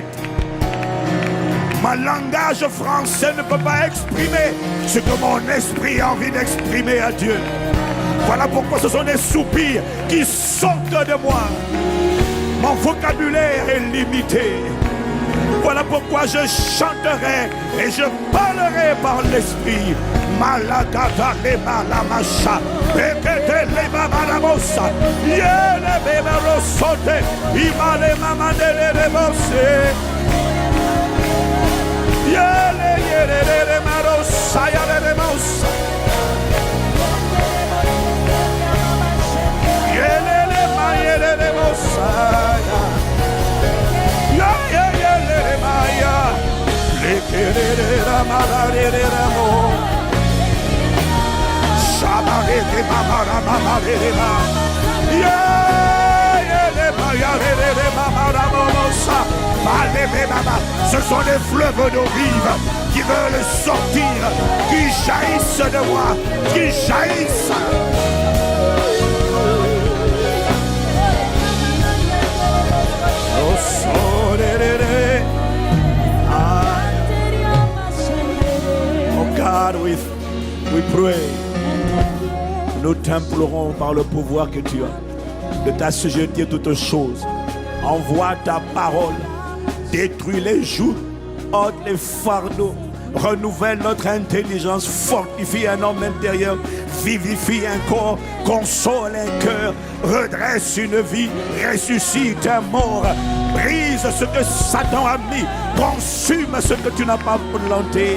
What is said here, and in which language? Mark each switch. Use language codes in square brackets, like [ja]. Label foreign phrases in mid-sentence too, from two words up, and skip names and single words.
[fr] Mon langage français ne peut pas exprimer ce que mon esprit a envie d'exprimer à Dieu. Voilà pourquoi ce sont des soupirs qui sortent de moi. Mon vocabulaire est limité. Voilà pourquoi je chanterai et je parlerai par l'esprit. Malagata le malamasha, pekete le babarabosa, yele beberosote, imale mamandele rebose, yele marosa, yele remosa, yele mayele remosa, yele maya, lekere ramalare ramo. Ce sont des fleuves d'eau vive qui veulent sortir, qui jaillissent de moi, qui jaillissent. [en] Oh God, we pray. [fr] Nous t'implorons par le pouvoir que tu as de t'assujettir toutes choses. Envoie ta parole, détruis les joues, ôte les fardeaux, renouvelle notre intelligence, fortifie un homme intérieur, vivifie un corps, console un cœur, redresse une vie, ressuscite un mort, brise ce que Satan a mis, consume ce que tu n'as pas planté.